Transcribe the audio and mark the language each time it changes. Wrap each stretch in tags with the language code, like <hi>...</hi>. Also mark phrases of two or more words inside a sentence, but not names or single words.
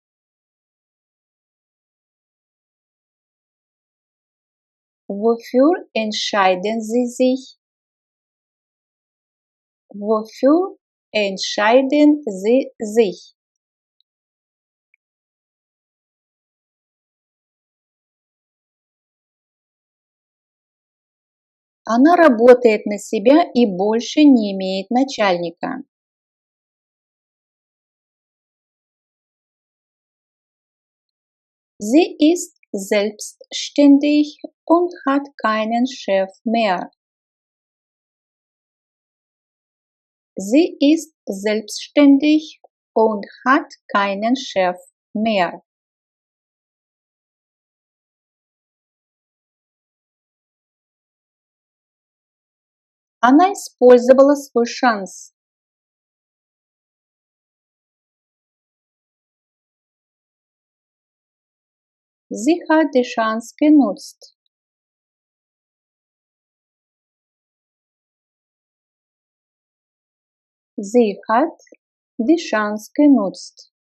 <de>Wofür entscheiden Sie sich? Wofür entscheiden Sie sich?</de> <ru>Она работает на себя и больше не имеет начальника.</ru> <de>Sie ist selbstständig und hat keinen Chef mehr. Sie ist selbstständig und hat keinen Chef mehr.</de> <ru>Она использовала свой шанс.</ru> <de>Sie hat die Chance genutzt. Sie hat die Chance genutzt.</de>